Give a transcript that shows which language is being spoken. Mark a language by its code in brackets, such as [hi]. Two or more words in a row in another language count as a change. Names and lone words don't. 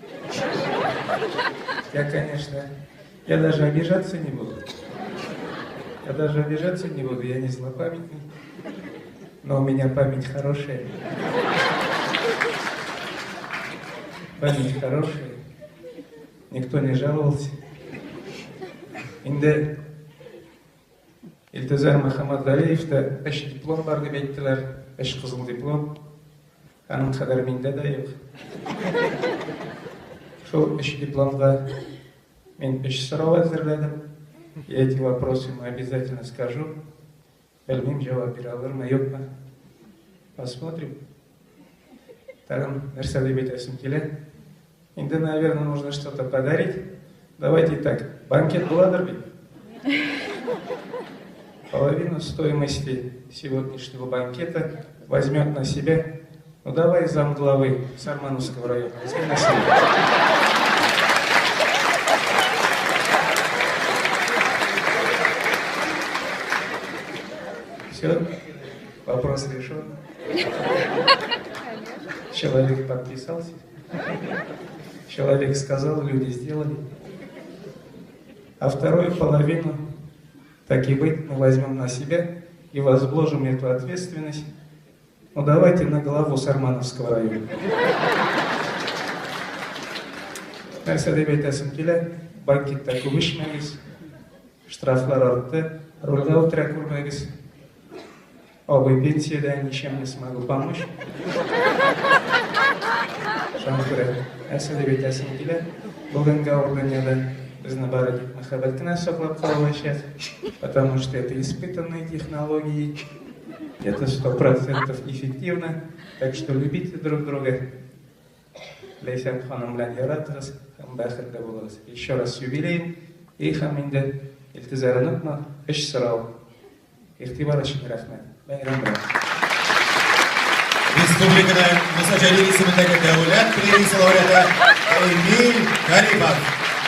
[ru] Я даже обижаться не буду. Я не злопамятный. Но у меня память хорошая. Память хорошая. Никто не жаловался. [tt] Инде Илтезар Махамадгалиевта эш диплом бар деп әйттеләр, эш кызыл диплом. Аның кадәр миндә дә юк. Шул эш дипломга мен 3 сорау әзерләдем. [ru] И эти вопросы мы обязательно скажу. [tt] Белмим, җавап бирә алырмы, юкмы? [ru] Посмотрим. [tt] Тагын нәрсә дип әйтәсем килә. Инде, [ru] наверное, нужно что-то подарить. Давайте так, [tt] банкет буладыр бит. [ru] Половину стоимости сегодняшнего банкета возьмет на себя. Ну давай замглавы Сармановского района. Возьми на себя. Все, вопрос решен. Человек подписался. Человек сказал, люди сделали. А вторую половину, так и быть, мы возьмем на себя и возложим эту ответственность. Ну давайте на главу Сармановского района. [tt] Нәрсә дип әйтәсем килә, банкетта күп эчмәгез, штрафлар артты, рульга утыра күрмәгез. [ru] Обы пенсияда ничем не смогу помочь. [tt] Шанкура, нәрсә дип әйтәсем килә, бүгенге урынында безне бары тик мәхәббәт кенә саклап калачак, [ru] потому что это испытанные технологии. Это 100% эффективно, так что любите друг друга. [tt] Ләйсән ханым белән яратыгыз, һәм бәхетле булыгыз. [ru] Еще раз юбилей, [tt] и һәм инде Илтезар онытма, 3 сорау. Игътибар өчен рәхмәт. Бәйрәм белән. Республиканың Мусаҗалин исемендәге дәүләт премиясе лауреаты Эмиль Гарипов.